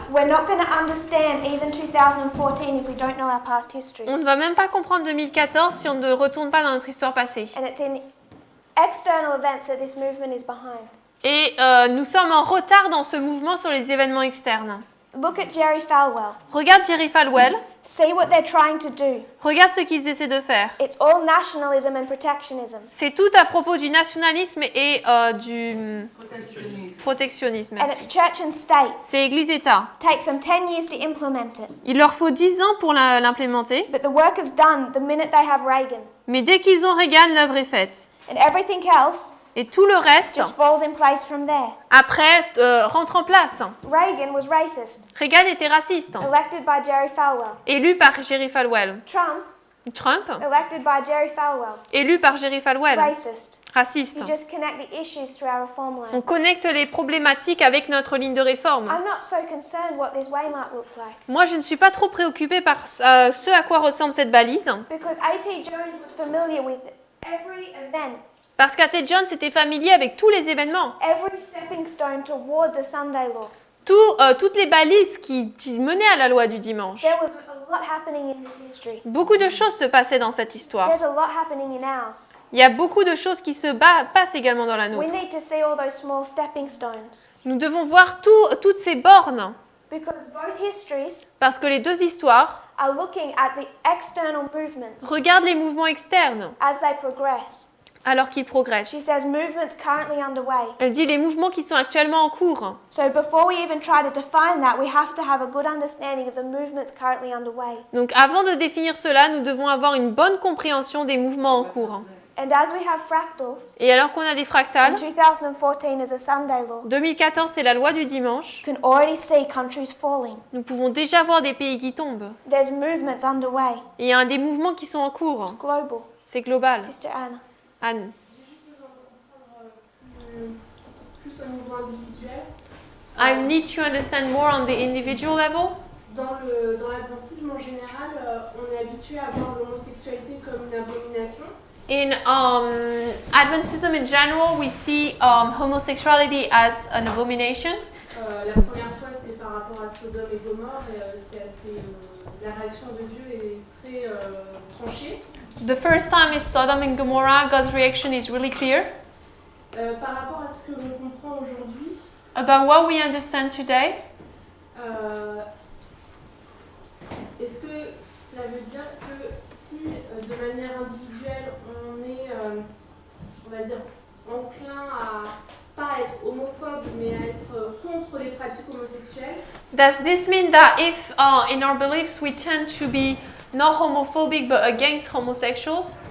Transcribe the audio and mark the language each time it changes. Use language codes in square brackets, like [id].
[en] We're not going to understand even 2014 if we don't know our past history. [fr] On ne va même pas comprendre 2014 si on ne retourne pas dans notre histoire passée. [en] And it's in external events that this movement is behind. [fr] Et nous sommes en retard dans ce mouvement sur les événements externes. [en] Look at Jerry Falwell. [fr] Regarde Jerry Falwell, [en] See what they're trying to do. [fr] regarde ce qu'ils essaient de faire. [en] It's all nationalism and protectionism. [fr] C'est tout à propos du nationalisme et du protectionnisme. [en] And it's church and state. [fr] C'est Église-État. [en] Takes them 10 years to implement it. [fr] Il leur faut 10 ans pour l'implémenter, [en] But the work is done the minute they have Reagan. [fr] mais dès qu'ils ont Reagan, l'œuvre est faite. [en] And everything else [fr] Et tout le reste, [en] just falls in place from there. [fr] après, rentre en place. [en] Reagan was racist, [fr] Reagan était raciste, [en] elected by Jerry Falwell. [fr] élu par Jerry Falwell. [en] Trump, [fr] Trump, [en] elected by Jerry Falwell, [fr] élu par Jerry Falwell, [en] racist. [fr] raciste. [en] You just connect the issues through our reform [fr] On [en] line. [fr] connecte les problématiques avec notre ligne de réforme. [en] I'm not so concerned what this waymark looks like [fr] Moi, je ne suis pas trop préoccupée par ce à quoi ressemble cette balise, [en] because A.T. Jones was familiar with every event, [fr] parce qu'A.T. Jones était familier avec tous les événements, [en] every stepping stone towards a Sunday law. [fr] toutes les balises qui menaient à la loi du dimanche. [en] There was a lot happening in this history. [fr] Beaucoup de choses se passaient dans cette histoire. [en] There's a lot happening in ours. [fr] Il y a beaucoup de choses qui se passent également dans la [en] We [fr] nôtre. [en] need to see all those small stepping stones [fr] Nous devons voir toutes ces bornes, [en] because both histories [fr] parce que les deux histoires [en] are looking at the external movements [fr] regardent les mouvements externes [en] as they progress. [fr] alors qu'ils progressent. [en] She says movements currently underway. [fr] Elle dit les mouvements qui sont actuellement en cours. [en] So before we even try to define that, we have to have a good understanding of the movements currently underway. [fr] Donc avant de définir cela, nous devons avoir une bonne compréhension des mouvements en cours. [en] And as we have fractals, [fr] Et alors qu'on a des fractales, [en] and 2014 is a Sunday law, [fr] 2014 c'est la loi du dimanche, [en] you can already see countries falling. [fr] nous pouvons déjà voir des pays qui tombent. [en] There's movements underway. [fr] Et il y a des mouvements qui sont en cours. [en] It's global. [fr] C'est global. [en] Sister Anna. [fr] Anne. J'ai juste besoin de comprendre plus au niveau individuel. [en] I need to understand more on the individual level. [fr] Dans l'adventisme en général, on est habitué à voir l'homosexualité comme une abomination. [en] In Adventism in general, we see homosexuality as an abomination. [fr] La première fois, c'est par rapport à Sodome et Gomorrhe, et c'est assez. La réaction de Dieu est très tranchée. [en] The first time is Sodom and Gomorrah. God's reaction is really clear. [fr] Par rapport à ce que l'on comprend aujourd'hui, [en] About what we understand today, [fr] est-ce que cela veut dire que si de manière individuelle on est, on va dire, enclin à pas être homophobe mais à être contre les pratiques homosexuelles, [en] does this mean that if in our beliefs we tend to be not homophobic but against homosexuals,